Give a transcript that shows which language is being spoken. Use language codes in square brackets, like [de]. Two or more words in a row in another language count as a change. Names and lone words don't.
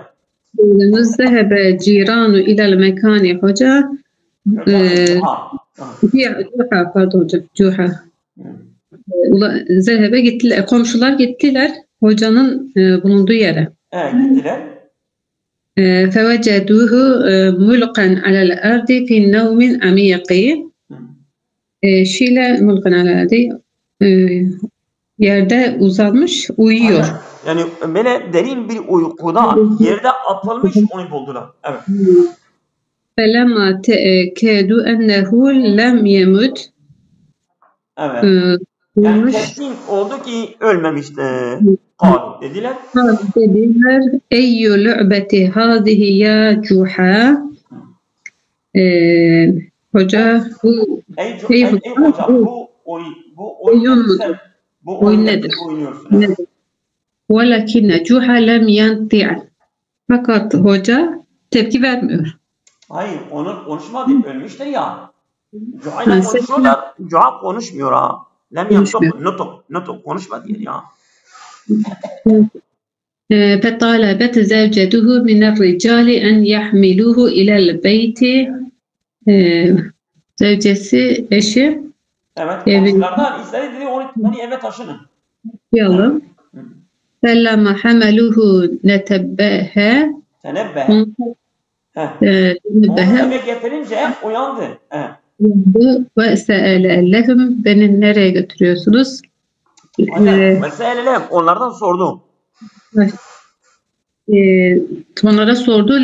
[ar] ذهب الجيران إلى المكان hoca. Cuha. [tr] Zehebe gittiler. Komşular gittiler hocanın bulunduğu yere. Gittiler. [ar] فوجدوه ملقا على الأرض في نوم عميق. [tr] Şile [ar] ملقى على الأرض, [tr] yerde uzanmış uyuyor. Aynen. Yani böyle derin bir uykuda yerde atılmış onu buldular. Evet. [ar] فَلَمَّا تَأَكَّدُوا أَنَّهُ لَمْ يَمُتْ. [tr] Evet. Yani kesin oldu ki ölmemişti. Kalu dediler. [ar] Dediler أي لعبة هذه يا جحا. [tr] Hoca bu Ey hoca bu oyun nedir? Oynuyorsun. Nedir? [ar] ولكن جحا لم ينطق'. [tr] Fakat hoca tepki vermiyor. Hayır, onu konuşmadı. Ölmüştür ya. Cuha ile konuşuyorlar. Cuha konuşmuyor ha. [ar] لم ينطق, [tr] nutuk konuşma diyor ya. [ar] فطالبت زوجته من الرجال أن يحملوه إلى البيت. [tr] Zevcesi, eşi. Evet, komşulardan istedi dedi onu eve taşının. Yalım. [ar] فَلَّمَا حَمَلُوهُ نَتَبَّهَا. [tr] Onu eve getirince uyandı. [ar] وسأل لهم, [tr] beni nereye götürüyorsunuz? [ar] وسأل لهم, [tr] onlardan sordu. Onlara sordu.